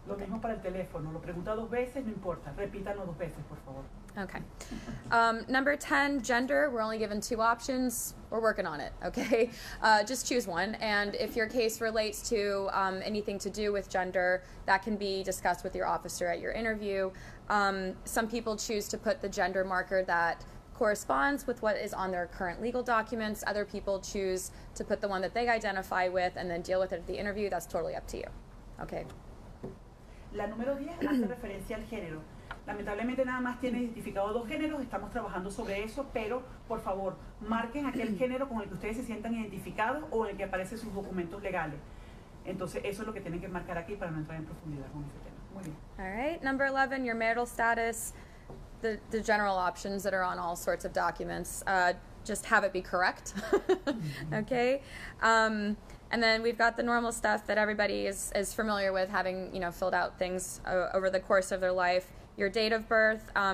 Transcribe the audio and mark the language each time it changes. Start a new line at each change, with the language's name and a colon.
Spanish: Lo mismo para el teléfono, lo pregunta 2 veces, no importa, repítanlo 2 veces, por favor.
English: Okay. Number 10, gender, we're only given 2 options. We're working on it, okay? Just choose one, and if your case relates to anything to do with gender, that can be discussed with your officer at your interview. Some people choose to put the gender marker that corresponds with what is on their current legal documents. Other people choose to put the one that they identify with and then deal with it at the interview. That's totally up to you. Okay.
Spanish: La número 10 hace referencia al género. Lamentablemente nada más tiene identificado 2 géneros, estamos trabajando sobre eso, pero por favor, marquen aquel género con el que ustedes se sientan identificados o el que aparece en sus documentos legales. Entonces eso es lo que tienen que marcar aquí para no entrar en profundidad con ese tema. Muy bien.
English: All right, number 11, your marital status. The general options that are on all sorts of documents. Just have it be correct, okay? And then we've got the normal stuff that everybody is familiar with, having filled out things over the course of their life. Your date of birth.